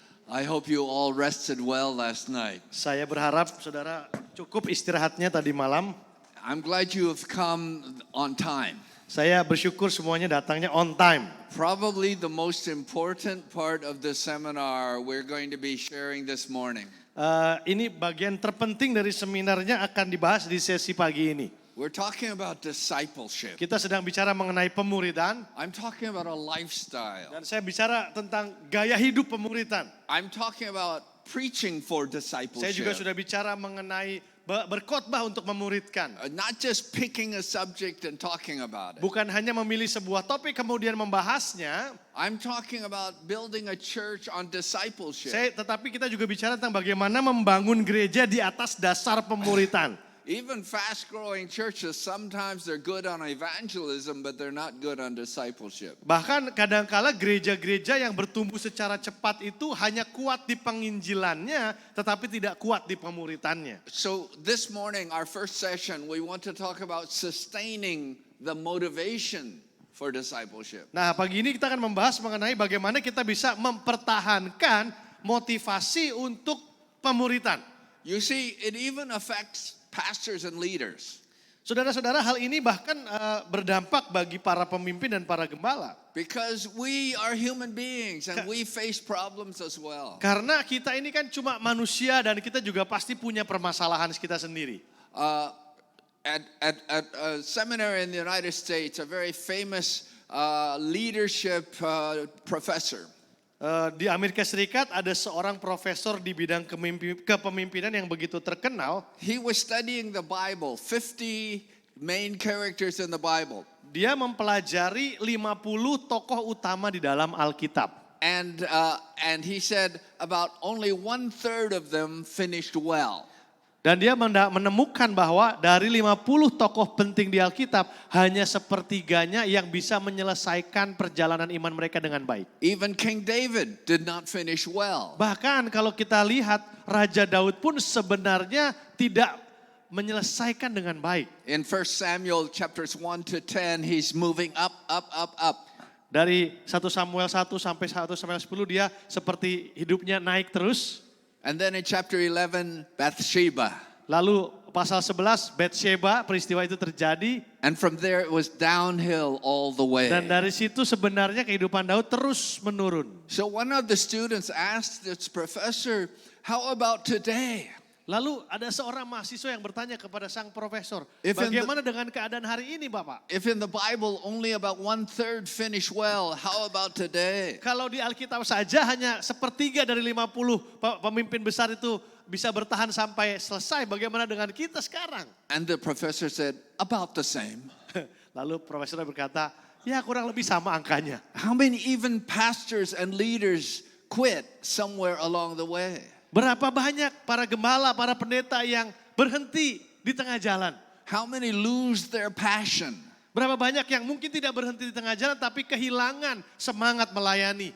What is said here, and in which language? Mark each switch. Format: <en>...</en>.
<en>I hope you all rested well last night.</en> <id>Saya berharap saudara cukup istirahatnya tadi malam.</id> <en>I'm glad you have come on time.</en> <id>Saya bersyukur semuanya datangnya</id> <en>on time. Probably the most important part of the seminar we're going to be sharing this morning.</en> <id>Ini bagian terpenting dari seminarnya akan dibahas di sesi pagi ini.</id> <en>We're talking about discipleship.</en> <id>Kita sedang bicara mengenai pemuridan.</id> <en>I'm talking about a lifestyle.</en> <id>Dan saya bicara tentang gaya hidup pemuridan.</id> <en>I'm talking about preaching for</en> <id>Saya juga</id> <en>discipleship.</en> <id>sudah bicara mengenai berkhotbah untuk memuridkan.</id> <en>Not just picking a subject and talking about it.</en> <id>Bukan hanya memilih sebuah topik kemudian membahasnya.</id> <en>I'm talking about building a church on discipleship.</en> <id>Tetapi kita juga bicara tentang bagaimana membangun gereja di atas dasar pemuridan.</id> <en>Even fast-growing churches, sometimes they're good on evangelism, but they're not good on discipleship.</en> <id>Bahkan kadangkala gereja-gereja yang bertumbuh secara cepat itu hanya kuat di penginjilannya, tetapi tidak kuat di pemuritannya.</id> <en>So this morning, our first session, we want to talk about sustaining the motivation for discipleship.</en> <id>Nah, pagi ini kita akan membahas mengenai bagaimana kita bisa mempertahankan motivasi untuk pemuritan.</id> <en>You see, it even affects pastors and leaders.</en> <id>Saudara-saudara, hal ini bahkan berdampak bagi para pemimpin dan para gembala.</id> <en>Because we are human beings and we face problems as well.</en> <id>Karena kita ini kan cuma manusia dan kita juga pasti punya permasalahan kita sendiri.</id> <en>At a seminar in the United States, a very famous leadership professor.</en> <id>Di Amerika Serikat ada seorang profesor di bidang kepemimpinan yang begitu terkenal.</id> <en>He was studying the Bible, 50 main characters in the Bible.</en> <id>Dia mempelajari 50 tokoh utama di dalam Alkitab.</id> <en>And he said about only 1/3 of them finished well.</en> <id>Dan dia menemukan bahwa dari 50 tokoh penting di Alkitab, hanya sepertiganya yang bisa menyelesaikan perjalanan iman mereka dengan baik.</id> <en>Even King David did not finish well.</en> <id>Bahkan kalau kita lihat Raja Daud pun sebenarnya tidak menyelesaikan dengan baik.</id> <en>In 1 Samuel chapters 1 to 10, he's moving up.</en> <id>Dari 1 Samuel 1 sampai 1 Samuel 10 dia seperti hidupnya naik terus.</id> <en>And then in chapter 11, Bathsheba.</en> <id>Lalu pasal 11 Bathsheba, peristiwa itu terjadi.</id> <en>And from there it was downhill all the way.</en> <id>Dan dari situ sebenarnya kehidupan Daud terus menurun.</id> <en>So one of the students asked this professor, how about today?</en> <id>Lalu ada seorang mahasiswa yang bertanya kepada sang profesor,</id> <en>If in</en> <id>bagaimana dengan keadaan hari ini Bapak?</id> <en>If in the Bible only about 1/3 finish well, how about today?</en> <id>Kalau di Alkitab saja hanya sepertiga dari 50 pemimpin besar itu bisa bertahan sampai selesai, bagaimana dengan kita sekarang?</id> <en>And the professor said, about the same.</en> <id>Lalu profesor berkata, ya kurang lebih sama angkanya.</id> <en>How many even pastors and leaders quit somewhere along the way?</en> <id>Berapa banyak para gembala, para pendeta yang berhenti di tengah jalan?</id> <en>How many lose their passion?</en> <id>Berapa banyak yang mungkin tidak berhenti di tengah jalan tapi kehilangan semangat melayani?</id>